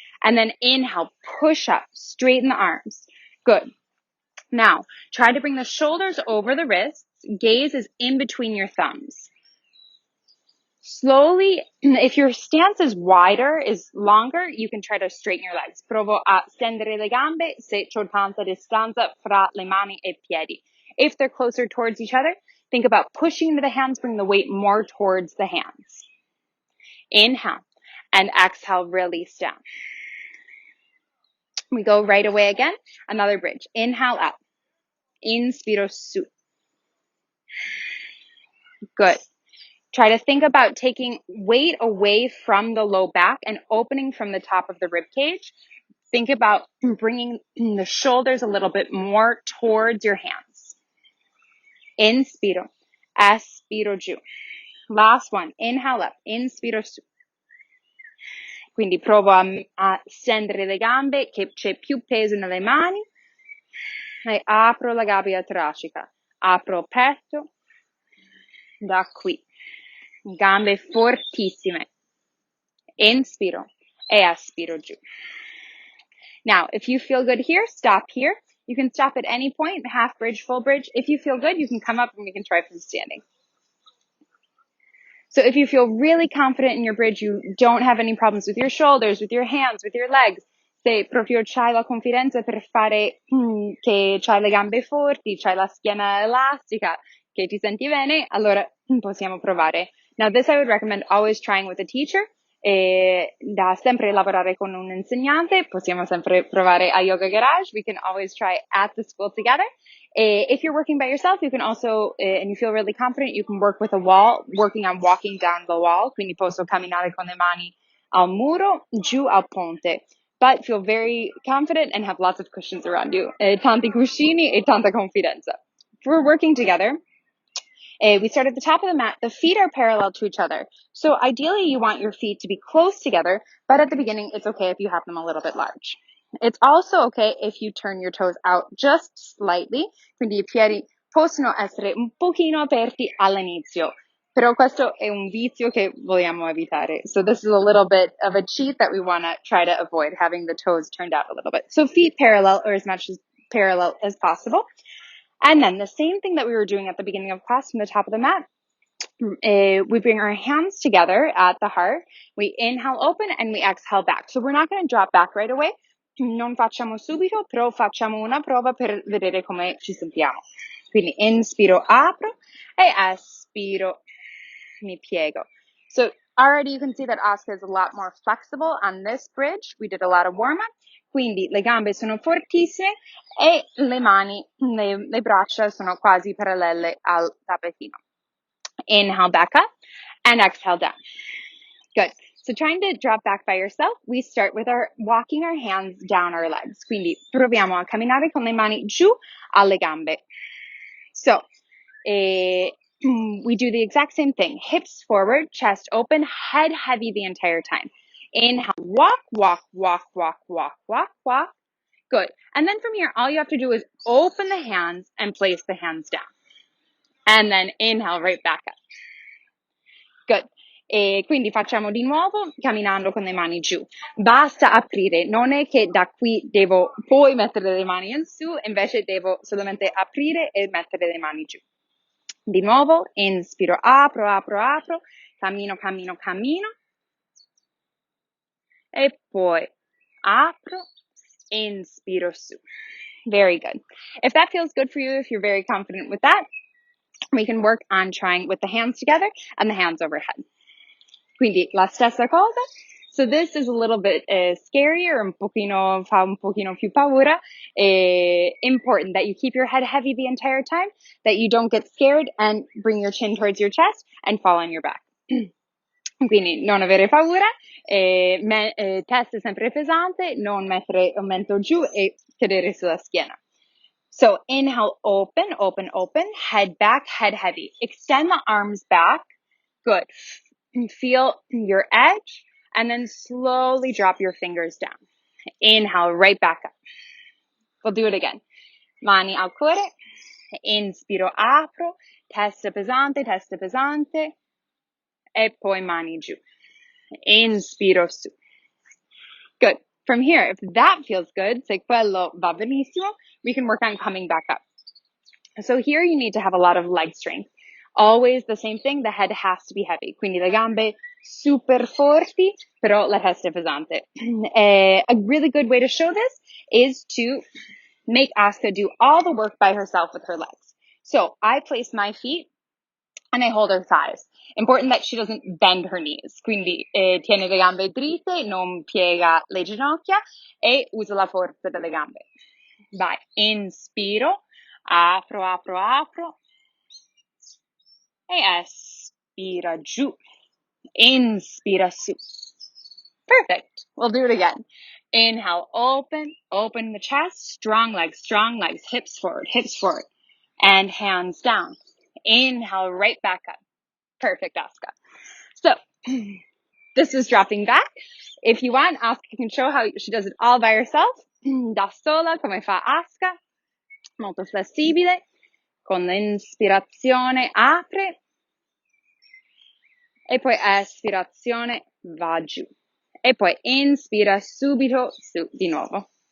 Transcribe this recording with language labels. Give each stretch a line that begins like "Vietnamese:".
English: And then inhale, push up, straighten the arms. Good. Now, try to bring the shoulders over the wrists. Gaze is in between your thumbs. Slowly, if your stance is wider, is longer, you can try to straighten your legs.
Italian: Provo a stendere le gambe se c'ho tanta distanza fra le mani e piedi.
English: If they're closer towards each other, think about pushing into the hands, bring the weight more towards the hands. Inhale and exhale, release down. We go right away again. Another bridge. Inhale up.
Italian: Inspiro su.
English: Good. Try to think about taking weight away from the low back and opening from the top of the rib cage. Think about bringing the shoulders a little bit more towards your hands.
Italian: Inspiro. Aspiro giù.
English: Last one. Inhale up.
Italian: Inspiro su. Quindi provo a stendere le gambe, che c'è più peso nelle mani. E apro la gabbia toracica. Apro petto. da qui, gambe fortissime, inspiro e espiro giù.
English: Now, if you feel good here, stop here. You can stop at any point, half bridge, full bridge. If you feel good, you can come up and we can try from standing. So if you feel really confident in your bridge, you don't have any problems with your shoulders, with your hands, with your legs,
Italian: se proprio c'hai la confidenza per fare che c'hai le gambe forti, c'hai la schiena elastica, che ti senti bene, allora possiamo provare.
English: Now this I would recommend always trying with a teacher.
Italian: Da sempre lavorare con un insegnante, possiamo sempre provare a Yoga Garage.
English: We can always try at the school together. If you're working by yourself, you can also, and you feel really confident, you can work with a wall, working on walking down the wall.
Italian: Quindi posso camminare con le mani al muro, giù al ponte.
English: But feel very confident and have lots of cushions around you.
Italian: Tanti cuscini e tanta confidenza.
English: If we're working together, we start at the top of the mat. The feet are parallel to each other. So ideally, you want your feet to be close together, but at the beginning, it's okay if you have them a little bit large. It's also okay if you turn your toes out just slightly.
Italian: Quindi i piedi possono essere un pochino aperti all'inizio. Però questo è un vizio che vogliamo evitare.
English: So this is a little bit of a cheat that we want to try to avoid, having the toes turned out a little bit. So feet parallel, or as much as parallel as possible. And then the same thing that we were doing at the beginning of class from the top of the mat, we bring our hands together at the heart. We inhale open and we exhale back. So we're not going to drop back right away.
Italian: Non facciamo subito, però facciamo una prova per vedere come ci sentiamo. Quindi inspiro, apro e espiro, mi piego.
English: So already you can see that Aska is a lot more flexible on this bridge. We did a lot of warm-up.
Italian: Quindi le gambe sono fortissime e le mani, le braccia sono quasi parallele al tappetino.
English: Inhale back up and exhale down. Good. So trying to drop back by yourself, we start with walking our hands down our legs. Quindi proviamo a camminare con le mani giù alle gambe. So, we do the exact same thing. Hips forward, chest open, head heavy the entire time. Inhale, walk, walk, walk, walk, walk, walk, walk. Good. And then from here, all you have to do is open the hands and place the hands down. And then inhale right back up. Good.
Italian: E quindi facciamo di nuovo camminando con le mani giù. Basta aprire, non è che da qui devo poi mettere le mani in su, invece devo solamente aprire e mettere le mani giù. Di nuovo, inspiro, apro, apro, apro, cammino, cammino, cammino. E poi apro, inspiro su.
English: Very good. If that feels good for you, if you're very confident with that, we can work on trying with the hands together and the hands overhead.
Italian: Quindi la stessa cosa.
English: So this is a little bit scarier,
Italian: fa un pochino più paura.
English: Important that you keep your head heavy the entire time, that you don't get scared and bring your chin towards your chest and fall on your back.
Italian: Quindi non avere paura, testa sempre pesante, non mettere il mento giù e cadere sulla schiena.
English: So inhale, open, open, open, head back, head heavy. Extend the arms back. Good. Feel your edge and then slowly drop your fingers down. Inhale, right back up. We'll do it again.
Italian: Mani al cuore. Inspiro, apro. Testa pesante. E poi mani giù.
English: Inspiro su. Good. From here, if that feels good,
Italian: se quello va benissimo,
English: we can work on coming back up. So here you need to have a lot of leg strength. Always the same thing, the head has to be heavy.
Italian: Quindi le gambe super forti, però la testa è pesante.
English: A really good way to show this is to make Aska do all the work by herself with her legs. So I place my feet and I hold her thighs. Important that she doesn't bend her knees.
Italian: Quindi tiene le gambe dritte, non piega le ginocchia e usa la forza delle gambe. Vai, inspiro, apro, apro, apro. E espira giù. Inspira su.
English: Perfect. We'll do it again. Inhale, open, open the chest, strong legs, hips forward, and hands down. Inhale, right back up. Perfect, Aska. So, this is dropping back. If you want, Aska can show how she does it all by herself.
Italian: Da sola, come fa Aska. Molto flessibile. Con l'inspirazione apre e poi espirazione, va giù. E poi inspira subito su di nuovo.